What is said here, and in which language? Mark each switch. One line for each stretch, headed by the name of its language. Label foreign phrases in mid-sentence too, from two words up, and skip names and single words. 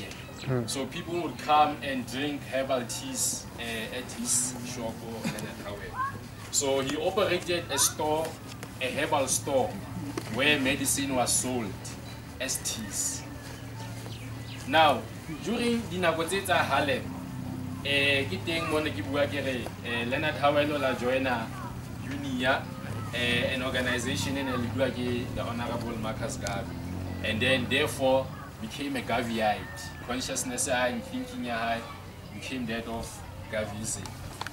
English: So people would come and drink herbal teas at his shop or Leonard Howell. So he operated a store, a herbal store, where medicine was sold as teas. Now, during
Tswana: dinako tse tsa Harlem ke teng mo ne ke bua ke re Leonard Howell la joina UNIA,
English: an organization in the Honorable Marcus Garvey, and then therefore became a Garveyite. Consciousness and thinking became that of Garveyism.